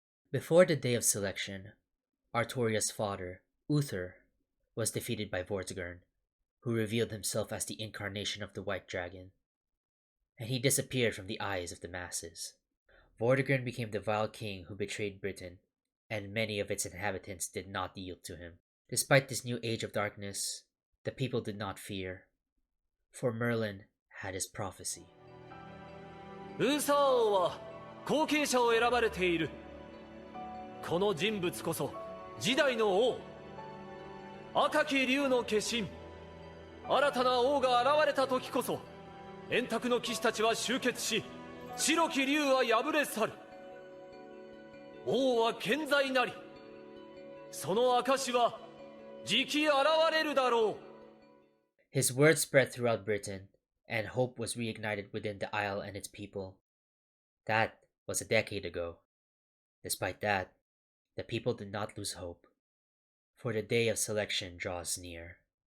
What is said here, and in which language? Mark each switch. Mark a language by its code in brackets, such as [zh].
[en] Before the day of selection, Artoria's father, Uther, was defeated by Vortigern, who revealed himself as the incarnation of the White Dragon, and he disappeared from the eyes of the masses. Vortigern became the vile king who betrayed Britain, and many of its inhabitants did not yield to him. Despite this new age of darkness, the people did not fear, for Merlin had his prophecy. [ja] ウーサー王は後継者を選ばれている。この人物こそ時代の王、赤き竜の化身。新たな王が現れた時こそ円卓の騎士たちは集結し、白き竜は敗れ去る。王は健在なり、その証はじき現れるだろう。 [en] His word spread throughout Britain, and hope was reignited within the Isle and its people. That was a decade ago. Despite that, the people did not lose hope, for the day of selection draws near.